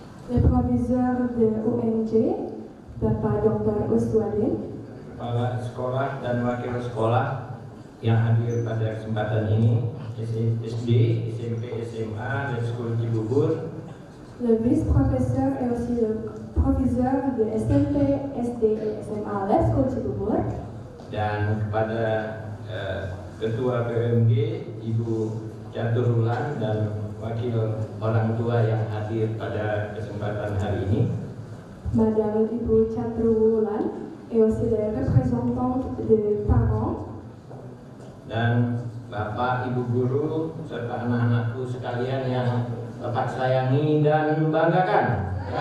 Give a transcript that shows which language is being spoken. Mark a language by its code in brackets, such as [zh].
[fr] Le proviseur de UNJ, Bapak Dr. Uswadin. [id] Kepala sekolah dan wakil sekolah yang hadir pada kesempatan ini, SD, SMP, SMA, Lab School Cibubur. [fr] Le vice-professeur et aussi le proviseur de SMP, SD et SMA Lab School Cibubur. [id] Dan kepada Ketua PMG, Ibu Catur Wulan, dan wakil orang tua yang hadir pada kesempatan hari ini. [fr] Madame Ibu Catur Wulan et aussi les représentants des parents. [id] Dan Bapak, Ibu guru, serta anak-anakku sekalian yang Bapak sayangi dan banggakan.